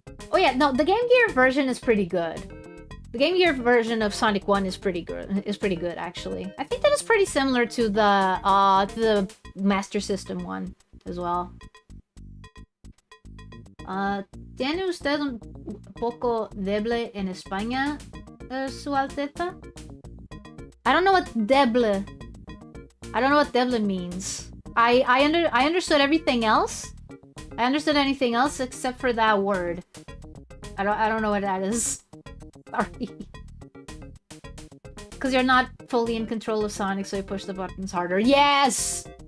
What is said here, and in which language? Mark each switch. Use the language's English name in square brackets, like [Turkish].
[English] Oh yeah, no, the Game Gear version is pretty good. The Game Gear version of Sonic 1 is pretty good. Actually. I think that is pretty similar to the Master System one as well. [Spanish] ¿Tiene usted un poco deble en España, Su Alteza? [English] I don't know what deble. I don't know what deble means. I understood everything else. I understood anything else except for that word. I don't know what that is. Sorry. Because you're not fully in control of Sonic, so you push the buttons harder. Yes!